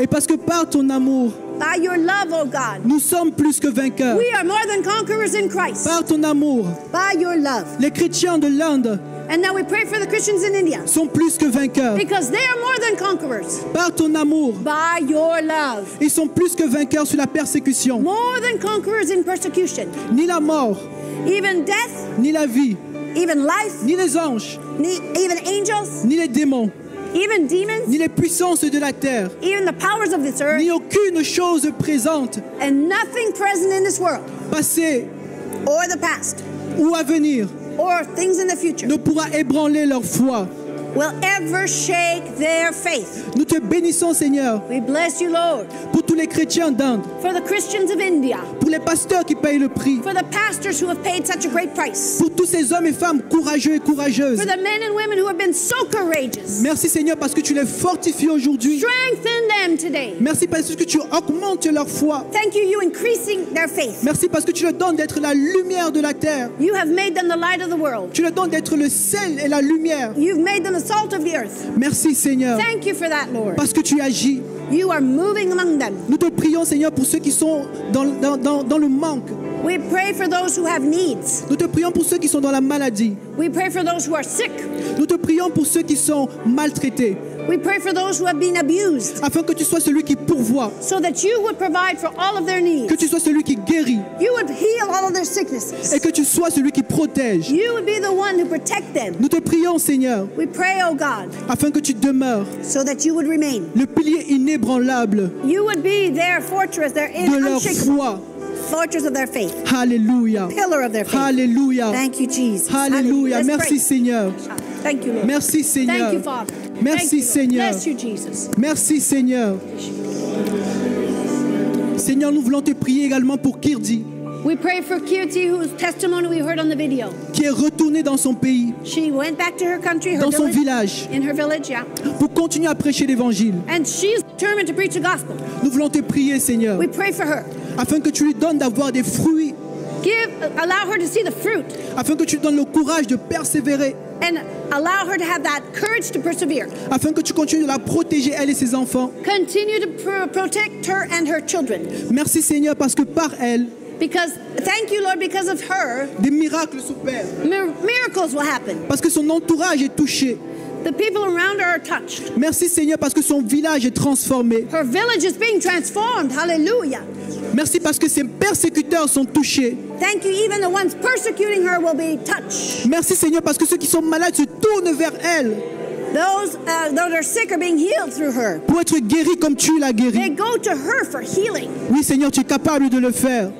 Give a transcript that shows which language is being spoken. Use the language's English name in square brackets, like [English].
[French] et parce que par ton amour, [English] By your love, oh God, [French] nous sommes plus que vainqueurs. [English] we are more than conquerors in Christ. [French] Par ton amour, [English] By your love. [French] les chrétiens de l'Inde [English] And now we pray for the Christians in India [French] sont plus que vainqueurs. [English] because they are more than conquerors. [French] Par ton amour, [English] By your love. [French] ils sont plus que vainqueurs sur la persécution. [English] More than conquerors in persecution. [French] Ni la mort, [English] Even death, [French] ni la vie, [English] even life, [French] ni les anges, [English] even angels, [French] ni les démons, [English] even demons, [French] ni les puissances de la terre, [English] even the powers of this earth, [French] ni aucune chose présente, [English] and nothing present in this world [French] passée [English] or the past [French] ou à venir, [English] or things in the future [French] ne pourra ébranler leur foi. [English] will ever shake their faith. [French] Nous te bénissons, Seigneur, [English] We bless you, Lord, [French] pour tous les chrétiens d'Inde, [English] for the Christians of India, [French] pour les pasteurs qui payent le prix, [English] for the pastors who have paid such a great price, [French] pour tous ces hommes et femmes courageux et courageuses. [English] for the men and women who have been so courageous. [French] Merci, Seigneur, parce que tu les fortifies aujourd'hui. [English] Strengthen them today. [French] Merci parce que tu augmentes leur foi. [English] Thank you, you increasing their faith. [French] Merci parce que tu leur donnes d'être la lumière de la terre. [English] You have made them the light of the world. [French] Tu leur donnes d'être le sel et la lumière. [English] You've made them the salt of the earth. [French] Merci, Seigneur, [English] Thank you for that, Lord. [French] parce que tu agis. [English] You are moving among them. [French] Nous te prions, Seigneur, pour ceux qui sont dans le manque. [English] We pray for those who have needs. [French] Nous te prions pour ceux qui sont dans la maladie. [English] We pray for those who are sick. [French] Nous te prions pour ceux qui sont maltraités, [English] We pray for those who have been abused, [French] afin que tu sois celui qui pourvoit, [English] so that you would provide for all of their needs. [French] que tu sois celui qui guérit [English] You would heal all of their sicknesses. [French] et que tu sois celui qui protège. [English] You would be the one to protect them. [French] Nous te prions, Seigneur, [English] We pray, oh God, [French] afin que tu demeures [English] so that you would remain. [French] le pilier inébranlable [English] You would be their fortress, their [French] de leur [English] unshakable [French] foi. [English] fortress of their faith, [French] Alléluia. [English] pillar of their faith. [French] Alléluia. [English] Thank you, Jesus. [French] Alléluia. [English] Let's [French] Merci, [English] pray. [French] Seigneur. [English] Thank you, Lord. [French] Merci, Seigneur. [English] Thank you, Father. [French] Merci, [English] Thank you, Lord. [French] Seigneur. [English] Bless you, Jesus. [French] Merci, Seigneur. Seigneur, nous voulons te prier également pour Kirdi, [English] We pray for Kirti, whose testimony we heard on the video. [French] qui est retourné dans son pays, [English] She went back to her country, her [French] dans son village, [English] village, in her village, yeah. [French] pour continuer à prêcher l'évangile. [English] And she's determined to preach the gospel. [French] Nous voulons te prier, Seigneur, [English] We pray for her. [French] afin que tu lui donnes d'avoir des fruits, [English] Allow her to see the fruit, [French] afin que tu lui donnes le courage de persévérer, [English] and allow her to have that courage to persevere. [French] afin que tu continues de la protéger, elle et ses enfants. [English] Continue to protect her and her children. [French] Merci, Seigneur, parce que par elle, [English] Because, thank you, Lord, because of her, [French] des miracles s'opèrent, [English] miracles will happen. [French] parce que son entourage est touché. [English] The people around her are touched. [French] Merci, Seigneur, parce que son village est transformé. [English] Her village is being transformed. Hallelujah. [French] Merci parce que ses persécuteurs sont touchés. [English] Thank you, even the ones persecuting her will be touched. [French] Merci, Seigneur, parce que ceux qui sont malades se tournent vers elle [English] Those that are sick are being healed through her. [French] pour être guéris comme tu l'as [English] They [French] guéri. [English] go to her for healing. [French] Oui, Seigneur, tu es capable de le faire.